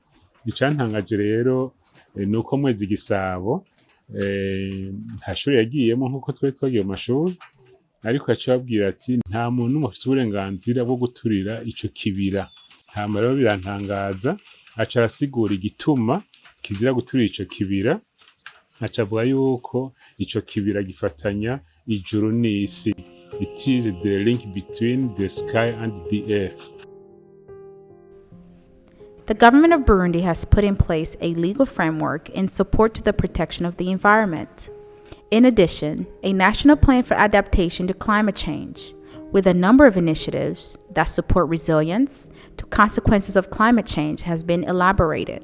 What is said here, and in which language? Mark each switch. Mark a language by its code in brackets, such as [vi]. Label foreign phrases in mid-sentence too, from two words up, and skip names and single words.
[rn] Icantangaje rero nuko Mwezi Gisabo nta shuri yagiyemo nkuko twari twagiye mu mashuri, ariko acababwira ati nta muntu n'umwe afite uburenganzira bwo guturira ico kibira. Hama rero birantangaza, aca arasigura igituma kizira guturira ico kibira, aca avuga yuko ico kibira gifatanya ijuru n'isi. [en] It is the link between the sky and the earth. The government of Burundi has put in place a legal framework in support to the protection of the environment. In addition, a national plan for adaptation to climate change, with a number of initiatives that support resilience to consequences of climate change, has been elaborated.